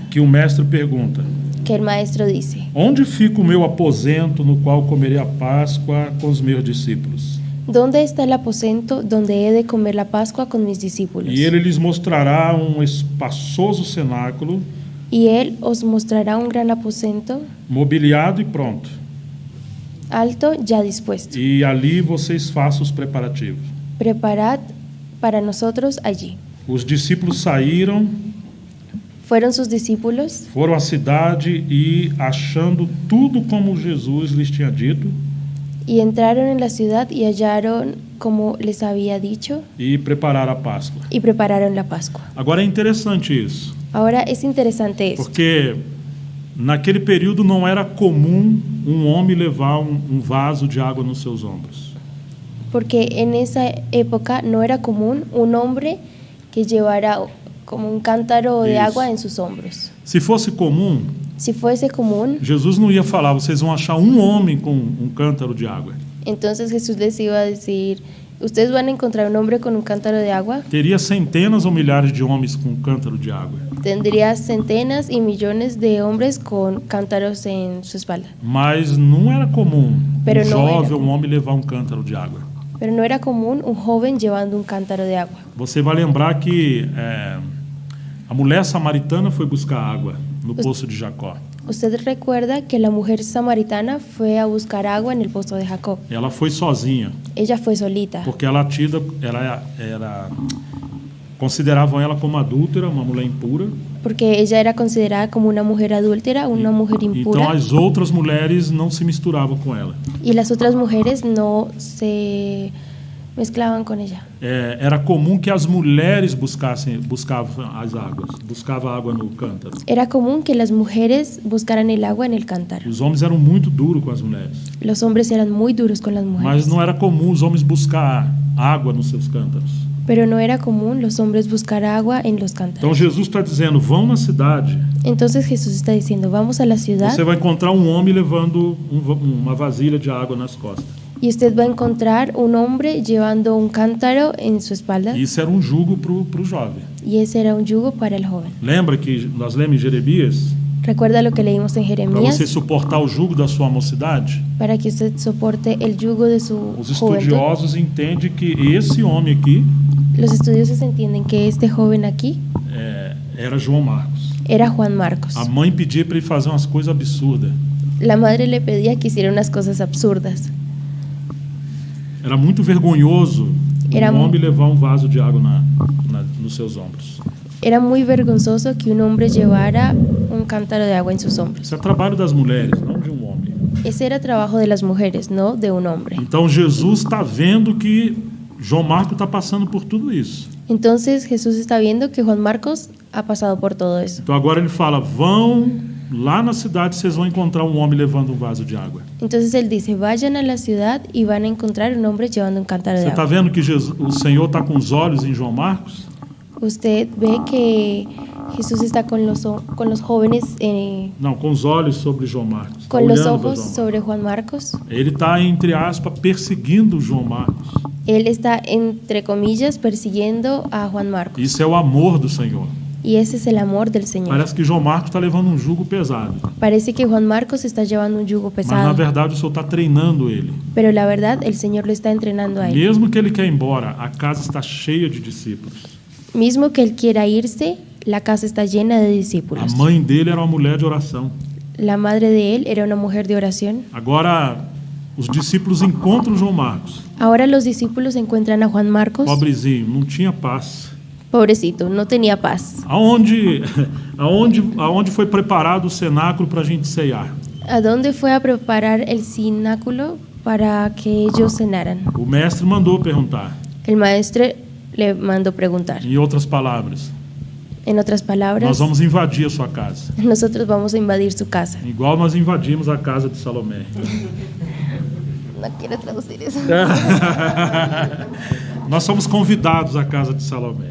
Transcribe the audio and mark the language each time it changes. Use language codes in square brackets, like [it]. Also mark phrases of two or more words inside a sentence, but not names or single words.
[pt] que o mestre pergunta: [es] que el maestro dice: [pt] Onde fica o meu aposento no qual comerei a Páscoa com os meus discípulos? [es] ¿Dónde está el aposento donde he de comer la Pascua con mis discípulos? [pt] E ele lhes mostrará um espaçoso cenáculo, [es] Y él os mostrará un gran aposento, [pt] mobiliado e pronto. [es] alto, ya dispuesto. [pt] E ali vocês façam os preparativos. [es] Preparad para nosotros allí. [pt] Os discípulos saíram, [es] Fueron sus discípulos, [pt] foram à cidade e, achando tudo como Jesus lhes tinha dito, [es] y entraron en la ciudad y hallaron como les había dicho, [pt] e prepararam a Páscoa. [es] y prepararon la Pascua. [pt] Agora é interessante isso, [es] Ahora es interesante esto, [pt] porque naquele período não era comum um homem levar um vaso de água nos seus ombros. [es] porque en esa época no era común un hombre que llevara como un cántaro de Eso. agua en sus hombros. [pt] Se fosse comum, [es] Si fuese común, [pt] Jesus não ia falar, vocês vão achar um homem com um cântaro de água. [es] entonces Jesús les iba a decir: ustedes van a encontrar un hombre con un cántaro de agua. [pt] Teria centenas ou milhares de homens com um cântaro de água. [es] Tendría centenas y millones de hombres con cántaros en su espalda. [pt] Mas não era comum [es] Pero [pt] um não era jovem, um comum. homem levar um cântaro de água. [es] Pero no era común un joven llevando un cántaro de agua. [pt] Você vai lembrar que A mulher samaritana foi buscar água no poço de Jacó. [es] Usted recuerda que la mujer samaritana fue a buscar agua en el pozo de Jacob. [pt] Ela foi sozinha, [es] Ella fue solita, [pt] porque consideravam ela como adúltera, uma mulher impura. [es] porque ella era considerada como una mujer adúltera, una mujer [pt] Então [es] impura, [pt] as outras mulheres não se misturavam com ela. [es] y las otras mujeres no se mezclaban con ella. [pt] Era comum que as mulheres buscavam as águas, buscavam água no cântaro. [es] Era común que las mujeres buscaran el agua en el cántaro. [pt] Os homens eram muito duros com as mulheres, [es] Los hombres eran muy duros con las [pt] mas [es] mujeres, [pt] não era comum os homens buscar água nos seus cântaros. [es] pero no era común los hombres buscar agua en los [pt] Então [es] cántaros. [pt] Jesus está dizendo, vão na cidade, [es] Entonces Jesús está diciendo, vamos a la ciudad [pt] você vai encontrar um homem levando uma vasilha de água nas costas. [es] y usted va a encontrar un hombre llevando un cántaro en su espalda, [pt] E isso era um jugo para o jovem. [es] y ese era un yugo para el joven. [pt] Lembra que nós lemos em Jeremias? [es] Recuerda lo que leímos en [pt] Para [es] Jeremías, [pt] você suportar o jugo da sua mocidade, [es] para que usted soporte el yugo de su [pt] os [es] juventud. [pt] estudiosos entendem que esse homem aqui [es] Los estudiosos entienden que este joven aquí [pt] era João Marcos. [es] era Juan Marcos. [pt] A mãe pedia para ele fazer umas coisas absurdas. [es] La madre le pedía que hiciera unas cosas absurdas. [pt] Era muito vergonhoso [es] Era [pt] um homem levar um vaso de água nos seus ombros. [es] Era muy vergonzoso que un hombre llevara un cántaro de agua en sus hombros. [pt] Isso é trabalho das mulheres, não de um homem. [es] Ese era trabajo de las mujeres, no de un hombre. [pt] Então Jesus está vendo que João Marcos está passando por tudo isso. [es] Entonces Jesús está viendo que Juan Marcos ha pasado por todo eso. [pt] Então agora ele fala, vão lá na cidade, vocês vão encontrar um homem levando um vaso de água. [es] Entonces él dice, vayan a la ciudad y van a encontrar un hombre llevando un cántaro de [pt] Você está [es] agua. [pt] vendo que o Senhor está com os olhos em João Marcos? [es] Usted ve que Jesús está con los jóvenes, [pt] Não, com os olhos sobre João Marcos. Tá [es] con los [pt] olhando para [es] ojos [pt] João [es] sobre Juan Marcos. [pt] Marcos. Ele está, entre aspas, perseguindo João Marcos. [es] Él está, entre comillas, persiguiendo a Juan Marcos. [pt] Isso é o amor do Senhor. [es] Y ese es el amor del Señor. [pt] Parece que João Marcos está levando um jugo pesado. [es] Parece que Juan Marcos está llevando un yugo [pt] Mas, na [es] pesado, [pt] verdade, o Senhor está treinando ele. [es] pero la verdad el Señor lo está entrenando a él. [pt] Mesmo que ele quer ir embora, a casa está cheia de discípulos. [es] Mismo que él quiera irse, la casa está llena de [pt] A [es] discípulos. [pt] mãe dele era uma mulher de oração. [es] La madre de él era una mujer de oración. [pt] Agora, os discípulos encontram João Marcos. [es] Ahora los discípulos encuentran a Juan Marcos. [pt] Pobrezinho, não tinha paz. [es] Pobrecito, no tenía paz. [pt] Aonde foi preparado o cenáculo para a gente ceiar? [es] ¿A dónde fue a preparar el cenáculo para que ellos cenaran? [pt] O mestre mandou perguntar. [es] El maestro le mandó preguntar. [pt] Em outras palavras, [es] En otras palabras, [pt] nós vamos invadir a sua casa. [es] nosotros vamos a invadir su casa. [pt] Igual nós invadimos a casa de Salomé. [es] No quiero traducir eso. [pt] Nós somos convidados à casa de Salomé.